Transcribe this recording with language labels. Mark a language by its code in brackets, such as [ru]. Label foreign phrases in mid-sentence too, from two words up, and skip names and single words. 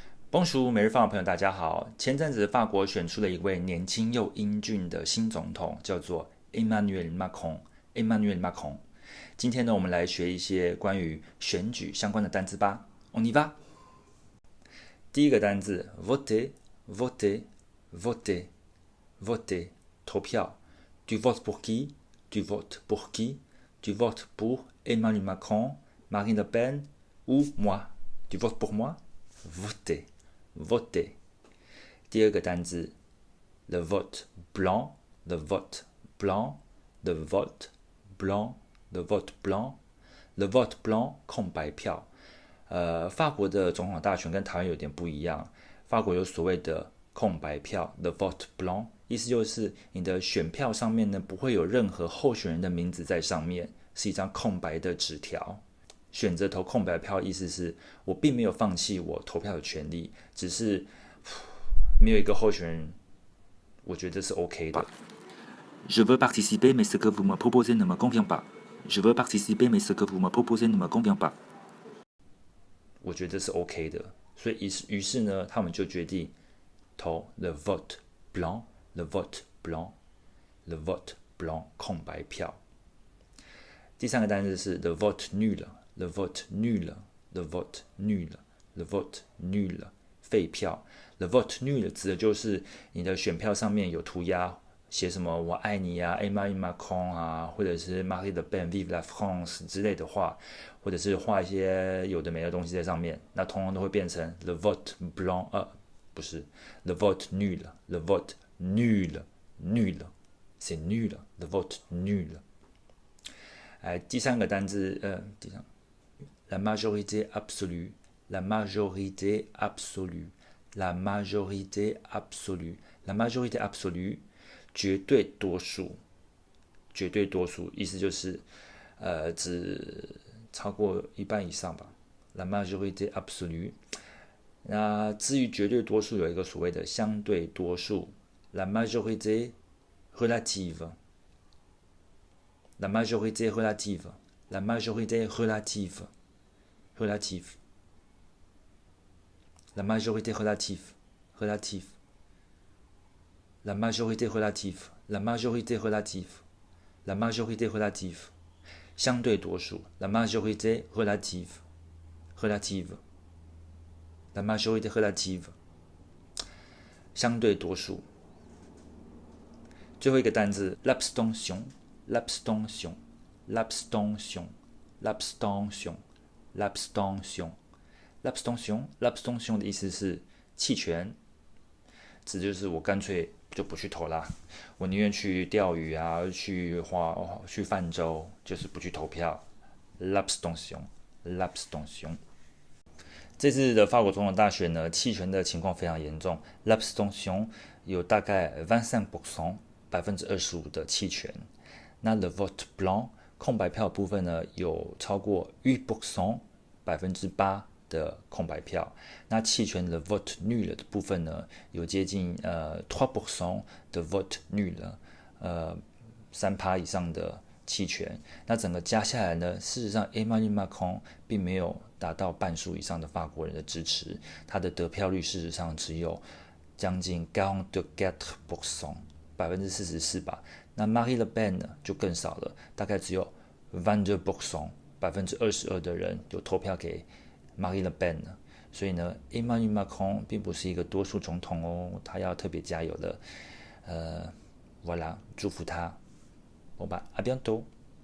[fr] Bonjour， [zh] 每日放的朋友大家好。前阵子法国选出了一位年轻又英俊的新总统，叫做 Emmanuel Macron。Emmanuel Macron。今天呢，我们来学一些关于选举相关的单词吧。 [fr] On y va。 [zh] 第一个单字 [fr] voter，voter，voter，voter，投票。Tu votes pour qui? Tu votes pour qui? Tu votes pour Emmanuel Macron, Marine Le Pen ou moi? Tu votes pour moi? Voter。Voter。 [zh] 第二个单字 [fr] le vote blanc，le vote blanc，le vote blanc，le vote blanc，le vote blanc [zh] 空白票。法国的总统大选跟台湾有点不一样，法国有所谓的空白票 [fr] the vote blanc， [zh] 意思就是你的选票上面呢不会有任何候选人的名字在上面，是一张空白的纸条。选择投空白票，意思是我并没有放弃我投票的权利，只是没有一个候选人，我觉得是 OK 的。 [fr] Je veux participer, mais ce que vous me proposez ne me convient pas. Je veux participer, mais ce que vous me proposez ne me convient pas. [zh] 我觉得是 OK 的，所以于是呢，他们就决定投 [fr] le vote blanc，le vote blanc， [zh] le vote blanc 空白票。第三个单词是 [fr] le vote nul。Le vote nul，le vote nul，le vote nul，废票。Le vote nul 指的 [zh] 就是你的选票上面有涂鸦，写什么我爱你啊 ，Emmanuel Macron 啊，或者是 Marine Le Pen， [fr] Vive la France [zh] 之类的话，或者是画一些有的没的东西在上面，那通常都会变成 [fr] le vote blanc，不是 le vote nul，le vote nul，c'est nul，le vote nul。 [zh] 第三个单字 [fr] la majorité absolue, la majorité absolue, la majorité absolue, la majorité absolue， [zh] 绝对多数，绝对多数，意思就是指超过一半以上吧。 [fr] La majorité absolue。 [zh] 那至于绝对多数，有一个所谓的相对多数 ， [fr] la majorité relative，la majorité [zh] relative，la majorité [fr] relative。relative，la majorité relative，relative，la majorité relative，la majorité relative，la majorité relative， [zh] 相对多数 [fr] ，la majorité relative，relative，la majorité relative， [zh] 相对多数。最后一个单字 [fr] l'abstention，l'abstention，l'abstention，l'abstention， [zh] l'abstention，l'abstention 的意思是弃权，指就是我干脆就不去投啦，我宁愿去钓鱼啊，去泛舟，就是不去投票。l'abstention。这次的法国总统大选呢，弃权的情况非常严重 ，l'abstention 有大概25%， 25%的弃权。那 [fr] le vote blanc [zh] 空白票部分呢，有超过8%， 8%的空白票。那弃权 [fr] le vote nul [zh] 的部分呢，有接近3% 的 [fr] vote nul， [zh] 3% 以上的弃权。那整个加下来呢，事实上 Emmanuel Macron 并没有达到半数以上的法国人的支持，他的得票率事实上只有将近44%， 44%吧。那 Marine Le Pen 呢就更少了，大概只有22%， 22%的人有投票给 Marine Le Pen 呢。所以呢 ，Emmanuel Macron 并不是一个多数总统哦，他要特别加油了。voilà，祝福他。 [fr] Bon bah, à bientôt.